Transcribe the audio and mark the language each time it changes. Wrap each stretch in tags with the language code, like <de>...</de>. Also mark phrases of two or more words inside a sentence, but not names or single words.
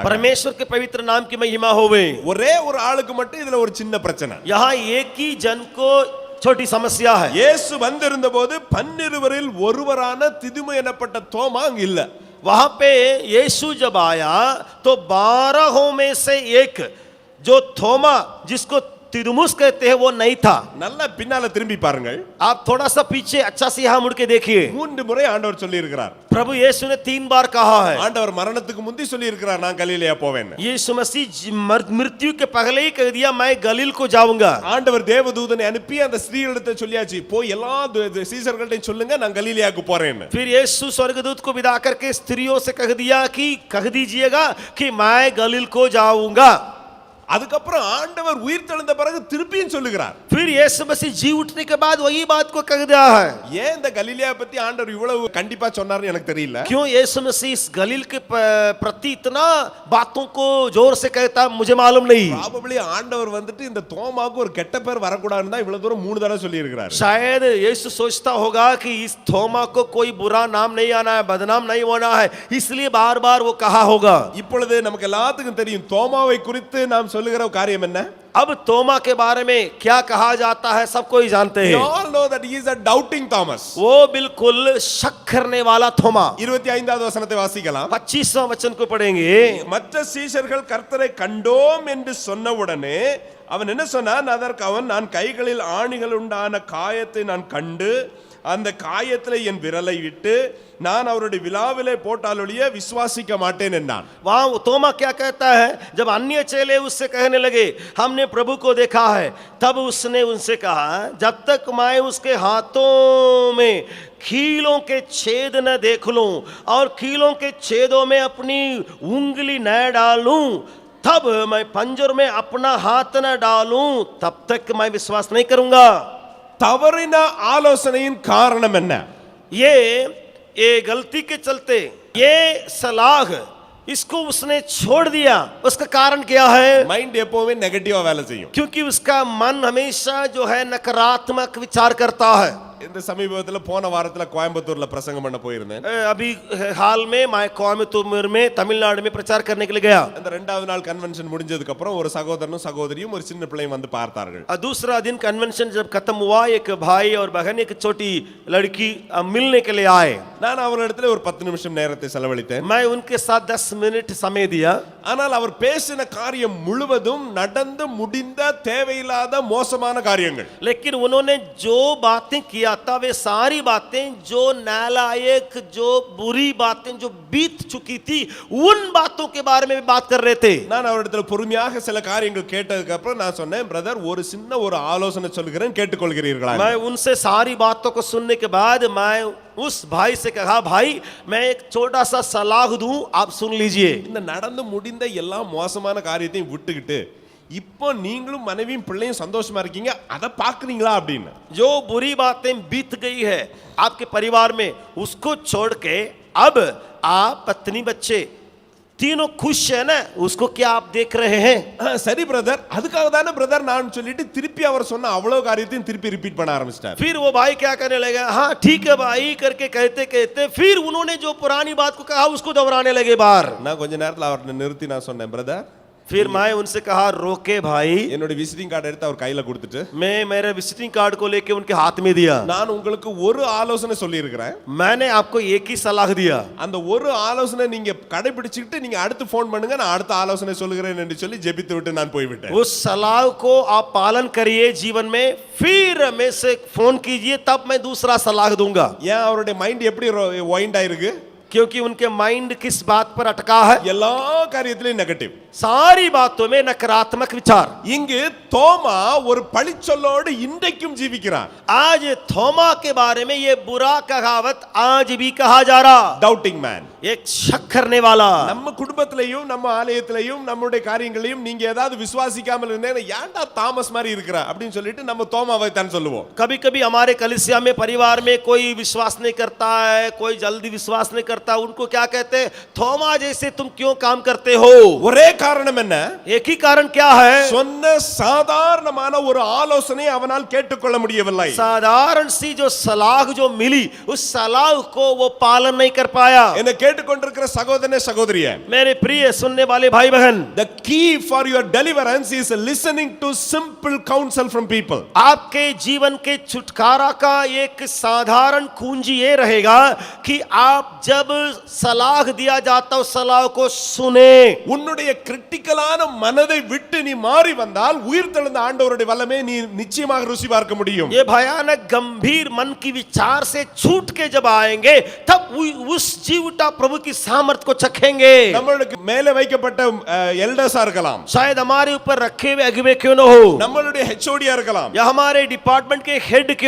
<hi>परमेश्वर के पवित्र नाम की महिमा होवे।</hi> <ta>ஒரே ஒரு ஆளுக்கு மட்டும் இதுல ஒரு சின்ன பிரச்சனை.</ta> <hi>यहाँ एक ही जन को छोटी समस्या है।</hi> <ta>இயேசு வந்திருந்த போது 12 ஒருவரான திதுமு எனப்பட்ட தோமா அங்க இல்ல.</ta> <hi>वहां पे यीशु जब आया तो 12 में से एक जो थोमा जिसको तिदुमुस कहते हैं वो नहीं था।</hi> <ta>நல்ல பின்னால திரும்பி பாருங்கள்.</ta> <hi>आप थोड़ा सा पीछे अच्छा से यहाँ मुड़ के देखिए।</hi> <ta>3 முறை ஆண்டவர் சொல்லி இருக்கிறார்.</ta> <hi>प्रभु यीशु ने 3 बार कहा है।</hi> <ta>ஆண்டவர் மரணத்துக்கு முந்தி சொல்லி இருக்கிறார், நான் கலிலேயா போவேன்.</ta> <hi>यीशु मसीह मृत्यु के पहले ही कह दिया, मैं गलील को जाऊंगा।</hi> <ta>ஆண்டவர் தேவதூதனை அனுப்பி அந்த ஸ்திரீகளிடத்தை சொல்லியாச்சு, போய் எல்லா சீஷர்கள்ட்ட சொல்லுங்க நான் கலிலேயாக்கு போறேன்.</ta> <hi>फिर यीशु स्वर्गदूत को विदा करके स्त्रियों से कह दिया कि कह दीजिएगा कि मैं गलील को जाऊंगा।</hi> <ta>அதுக்கப்புறம் ஆண்டவர் உயிர்த்தெழுந்த பிறகு திருப்பியும் சொல்லுகிறார்.</ta> <hi>फिर यीशु मसीह जी उठने के बाद वही बात को कह दिया है.</hi> <ta>ஏன் இந்த கலிலியா பத்தி ஆண்டவர் இவ்வளவு கண்டிப்பா சொன்னார்னு எனக்கு தெரியல.</ta> <hi>क्यों यीशु मसीह इस गलील के प्रति इतना बातों को जोर से कहता मुझे मालूम नहीं.</hi> <ta>probably ஆண்டவர் வந்துட்டு இந்த தோமாவுக்கு ஒரு கெட்ட பேர் வரக்கூடாதுன்னு தான் இவ்வளவு தூரம் 3 தடவை சொல்லி இருக்கிறார்.</ta> <hi>शायद यीशु सोचता होगा कि इस थोमा को कोई बुरा नाम नहीं आना है, बदनाम नहीं होना है, इसलिए बार-बार वो कहा होगा.</hi> <ta>இப்பொழுது நமக்கு எல்லாத்துக்கும் தெரியும் தோமாவை குறித்து நாம் சொல்லுகிற காரியம் என்ன?</ta> <hi>अब तोमा के बारे में क्या कहा जाता है सब कोई जानते</hi> <en>We</en> <hi>हैं.</hi> <en>all know that he is a doubting Thomas.</en> <hi>वो बिल्कुल शक करने वाला थोमा.</hi> <ta>25வது வசனத்தை வாசிக்கலாம்.</ta> <hi>25वां वचन को पढ़ेंगे.</hi> <ta>மற்ற சீஷர்கள் கர்த்தரை கண்டோம் என்று சொன்னவுடனே அவன் என்ன சொன்னான்? அதற்கு அவன், நான் கைகளில் ஆணிகள் உண்டான காயத்தை நான் கண்டு அந்த காயத்தில் என் விரலை விட்டு நான் அவருடைய விலாவிலே போட்டாலொழிய விசுவாசிக்க மாட்டேன் என்றான்.</ta> <hi>वहां तोमा क्या कहता है? जब अन्य चेले उससे कहने लगे हमने प्रभु को देखा है, तब उसने उनसे कहा जब तक मैं उसके हाथों में कीलों के छेद न देख लूं और कीलों के छेदों में अपनी उंगली न डालूं, तब मैं पंजर में अपना हाथ न डालूं, तब तक मैं विश्वास नहीं करूंगा.</hi> <ta>தவறின ஆலோசனையின் காரணம் என்ன?</ta> <hi>ये गलती के चलते ये सलाह इसको उसने छोड़ दिया. उसका कारण क्या है?</hi> <ta>மைண்ட் எப்பவுமே நெகட்டிவா வேலை செய்யும்.</ta> <hi>क्योंकि उसका मन हमेशा जो है नकारात्मक विचार करता है.</hi> <ta>இந்த சமீபத்துல போன வாரத்துல கோயம்புத்தூர்ல பிரசங்கம் பண்ண போயிருந்தேன்.</ta> <hi>अभी हाल में मैं कोयम्बतूर में तमिलनाडु में प्रचार करने के लिए गया.</hi> <ta>அந்த இரண்டாவது நாள் கன்வென்ஷன் முடிஞ்சதுக்கு அப்புறம் ஒரு சகோதரனும் சகோதரியும் ஒரு சின்ன பிள்ளையும் வந்து பார்த்தார்கள்.</ta> <hi>दूसरा दिन कन्वेंशन जब खत्म हुआ, एक भाई और बहन एक छोटी लड़की मिलने के लिए आए.</hi> <ta>நான் அவர்களிடத்துல ஒரு 10 நிமிஷம் நேரத்தை செலவழித்தேன்.</ta> <hi>मैं उनके साथ 10 मिनट समय दिया.</hi> <ta>ஆனால் அவர் பேசின காரியம் முழுவதும் நடந்து முடிந்த தேவையில்லாத மோசமான காரியங்கள்.</ta> <hi>लेकिन उन्होंने जो बातें किया था वे सारी बातें जो नालायक, जो बुरी बातें जो बीत चुकी थी, उन बातों के बारे में बात कर रहे थे.</hi> <ta>நான் அவரிடத்துல பொறுமையாக சில காரியங்கள் கேட்டதுக்கு அப்புறம் நான் சொன்னேன், பிரதர் ஒரு சின்ன ஒரு ஆலோசனை சொல்கிறேன் கேட்டுக்கொள்கிறீர்களா?</ta> <hi>मैं उनसे सारी बातों को सुनने के बाद मैं उस भाई से कहा, भाई मैं एक छोटा सा सलाह दूं, आप सुन लीजिए.</hi> <ta>இந்த நடந்து முடிந்த எல்லா மோசமான காரியத்தையும் விட்டுக்கிட்டு இப்போ நீங்களும் மனைவியும் பிள்ளையும் சந்தோஷமா இருக்கீங்க, அதை பாக்குறீங்களா அப்படின்னு.</ta> <hi>जो बुरी बातें बीत गई है आपके परिवार में, उसको छोड़ के अब आप पत्नी बच्चे तीनों खुश है ना, उसको क्या आप देख रहे हैं?</hi> <ta>சரி பிரதர், அதுக்காக தானே பிரதர் நான் சொல்லிட்டு திருப்பி அவர் சொன்ன அவ்வளவு காரியத்தையும் திருப்பி ரிப்பீட் பண்ண ஆரம்பிச்சிட்டார்.</ta> <hi>फिर वो भाई क्या करने लगे, हाँ ठीक है भाई करके कहते कहते फिर उन्होंने जो पुरानी बात को कहा उसको दोहराने लगे बार.</hi> <ta>நான் கொஞ்ச நேரத்துல அவரை நிறுத்தி நான் சொன்னேன், பிரதர்</ta> <hi>फिर मैं उनसे कहा, रोके भाई.</hi> <ta>என்னோட</ta> <en>visiting card</en> <ta>எடுத்து அவர் கையில கொடுத்துட்டு</ta> <hi>मैं मेरे</hi> <en>visiting card</en> <hi>को लेके उनके हाथ में दिया.</hi> <ta>நான் உங்களுக்கு ஒரு ஆலோசனை சொல்லி இருக்கிறேன்.</ta> <hi>मैंने आपको एक ही सलाह दिया.</hi> <ta>அந்த ஒரு ஆலோசனை நீங்க கடைபிடிச்சிட்டு நீங்க அடுத்து ஃபோன் பண்ணுங்க, நான் அடுத்த ஆலோசனை சொல்லுகிறேன் என்று சொல்லி ஜெபித்து விட்டு நான் போய்விட்டேன்.</ta> <hi>उस सलाह को आप पालन करिए जीवन में, फिर मैं से फोन कीजिए, तब मैं दूसरा सलाह दूंगा.</hi> <ta>ஏன் அவருடைய மைண்ட் எப்படி வைண்ட் ஆயிருக்கு?</ta> <hi>क्योंकि उनके माइंड किस बात पर अटका है?</hi> <ta>எல்லா காரியத்திலும் நெகட்டிவ்.</ta> <hi>सारी बातों में नकारात्मक विचार.</hi> <ta>இங்கு தோமா ஒரு பழிச்சொல்லோடு இன்றைக்கும் ஜீவிக்கிறான்.</ta> <hi>आज थोमा के बारे में ये बुरा कहावत आज भी कहा जा रहा.</hi> <en>doubting man.</en> <hi>एक शक करने वाला.</hi> <ta>நம்ம குடும்பத்திலையும் நம்ம ஆலயத்திலையும் நம்முடைய காரியங்களையும் நீங்க ஏதாவது விசுவாசிக்காமல் இருந்தீங்கன்னா ஏன்டா தாமஸ் மாதிரி இருக்கிற அப்படின்னு சொல்லிட்டு நம்ம தோமாவை தான் சொல்லுவோம்.</ta> <hi>कभी कभी हमारे कलीसिया में परिवार में कोई विश्वास नहीं करता है, कोई जल्दी विश्वास नहीं करता, उनको क्या कहते हैं, थोमा जैसे तुम क्यों काम करते हो?</hi> <ta>ஒரே காரணம் என்ன?</ta> <hi>एक ही कारण क्या है?</hi> <ta>சொன்ன சாதாரணமான ஒரு ஆலோசனை அவனால் கேட்டுக்கொள்ள முடியவில்லை.</ta> <hi>साधारण सी जो सलाह जो मिली, उस सलाह को वो पालन नहीं कर पाया.</hi> <ta>என்ன கேட்டுக்கொண்டிருக்கிற சகோதரனே சகோதரியே,</ta> <hi>मेरे प्रिय सुनने वाले भाई बहन,</hi> <en>the key for your deliverance is listening to simple counsel from people.</en> <hi>आपके जीवन के छुटकारा का एक साधारण कुंजी ये रहेगा कि आप जब सलाह दिया जाता हो सलाह को सुने.</hi> <ta>உன்னுடைய கிரிட்டிக்கலான மனதை விட்டு நீ மாறி வந்தால் உயிர்த்தெழுந்த ஆண்டவருடைய வல்லமை நீ நிச்சயமாக ருசி பார்க்க முடியும்.</ta> <hi>ये भयानक गंभीर मन की विचार से छूट के जब आएंगे तब उस जीवटा प्रभु की सामर्थ को चखेंगे.</hi> <ta>நம்மளுக்கு மேலே வைக்கப்பட்ட எல்டர்ஸா இருக்கலாம்,</ta> <hi>शायद हमारे ऊपर रखे हुए अगुवे क्यों न हो,</hi> <ta>நம்மளுடைய ஹெச்ஓடியா இருக்கலாம்,</ta> <hi>या हमारे डिपार्टमेंट के हेड क्यों न हो,</hi>